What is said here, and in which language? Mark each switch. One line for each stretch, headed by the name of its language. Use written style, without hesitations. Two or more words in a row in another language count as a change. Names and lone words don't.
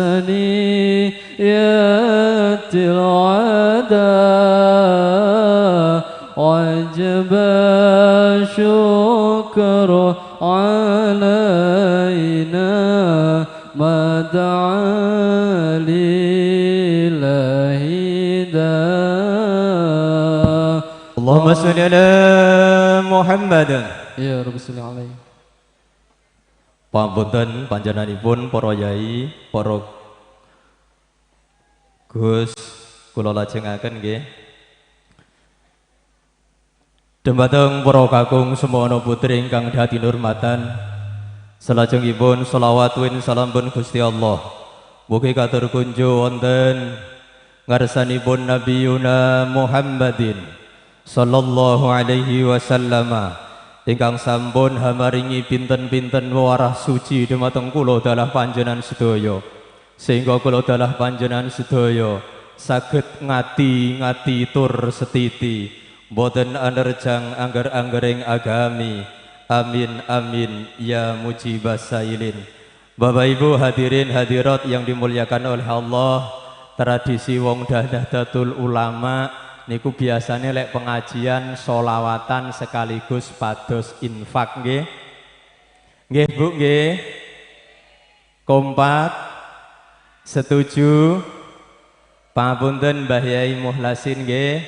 Arabic: ثنية الوداع وجب شكر علينا ما دعا لله اللهم صل على محمد. يا رب صل عليه.
Javanese: Pamunten panjenenganipun para yai, para Gus kula lajengaken nggih. Dumateng para kakung semono putri ingkang dadi nurmatan, salajengipun selawat win salampun Gusti Allah mugi katur kunjuk wonten ngarsanipun
Arabic: نبينا محمد صلى الله عليه وسلم
Javanese: ingkang sampun hamaringi pinten-pinten warah suci dumateng kula dalah panjenengan sedaya sehingga kula dalah panjenengan sedaya saged ngati tur setiti boten anerjang angger-anggering agami.
Arabic: آمين آمين يا مجيب السائلين.
Indonesian: Bapak Ibu hadirin hadirat yang dimuliakan oleh Allah,
Javanese: tradisi wong Nahdlatul Ulama niku biasanya lek pengajian solawatan sekaligus pados infak nggih. Nggih Bu nggih. Kompak setuju. Pangapunten Mbah Yai Muhlasin nggih.